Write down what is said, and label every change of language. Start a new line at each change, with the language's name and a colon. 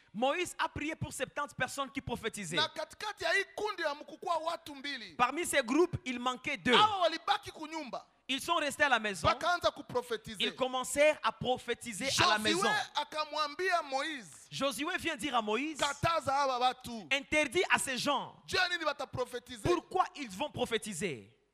French: Moïse a prié pour 70 personnes qui prophétisaient.
Swahili: Na katikati ya hii kundi ya mkukua watu mbili.
French: Parmi ces groupes, il manquait deux.
Swahili: Hawa walibaki kunyumba.
French: Ils sont restés à la maison.
Swahili: Bakaanza kuprophétiser.
French: Ils commencèrent à prophétiser à la maison.
Swahili: Josué akamwambia Moïse.
French: Josué vient dire à Moïse,
Swahili: kataza hawa watu.
French: Interdit à ces gens.
Swahili: Je nini wataprophétiser.
French: Pourquoi ils vont prophétiser?